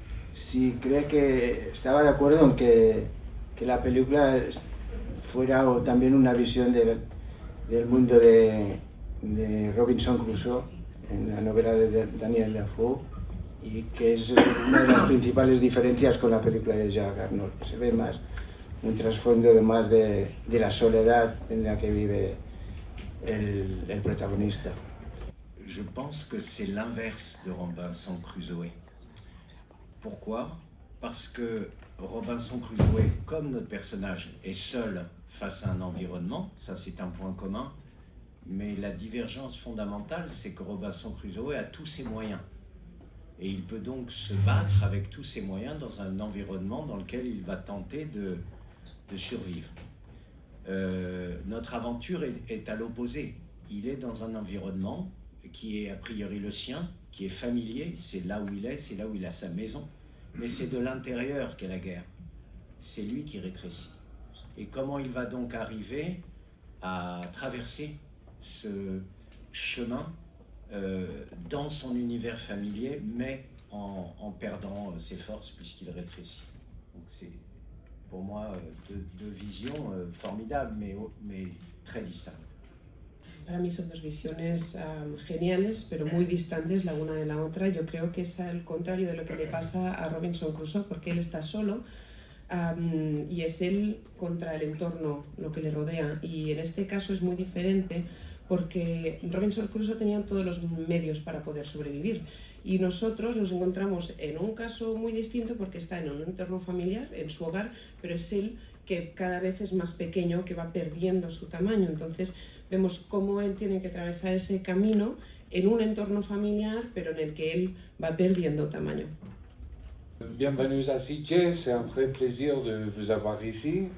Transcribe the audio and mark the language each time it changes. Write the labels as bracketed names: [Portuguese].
[Spanish] Si cree que estaba de acuerdo en que la película fuera también una visión del mundo de Robinson Crusoe, en la novela de Daniel Defoe, y que es una de las principales diferencias con la película de Jacques Arnold, que se ve más un trasfondo de más de la soledad en la que vive el protagonista. [French] Je pense que c'est l'inverse de Robinson Crusoe. Pourquoi? Parce que Robinson Crusoe, comme notre personnage, est seul face à un environnement, ça c'est un point commun, mais la divergence fondamentale, c'est que Robinson Crusoe a tous ses moyens. Et il peut donc se battre avec tous ses moyens dans un environnement dans lequel il va tenter de survivre. Notre aventure est à l'opposé. Il est dans un environnement qui est a priori le sien, qui est familier, c'est là où il est, c'est là où il a sa maison, mais c'est de l'intérieur qu'est la guerre. C'est lui qui rétrécit. Et comment il va donc arriver à traverser ce chemin dans son univers familier, mais en perdant ses forces puisqu'il rétrécit. Donc c'est pour moi deux visions formidables, mais très distinctes. [Spanish] Para mí son dos visiones geniales, pero muy distantes la una de la otra. Yo creo que es al contrario de lo que le pasa a Robinson Crusoe, porque él está solo y es él contra el entorno, lo que le rodea. Y en este caso es muy diferente porque Robinson Crusoe tenía todos los medios para poder sobrevivir. Y nosotros nos encontramos en un caso muy distinto porque está en un entorno familiar, en su hogar, pero es él que cada vez es más pequeño, que va perdiendo su tamaño. Entonces vemos cómo él tiene que atravesar ese camino en un entorno familiar, pero en el que él va perdiendo tamaño. [French] Bienvenue à CJ, c'est un vrai plaisir de vous avoir ici.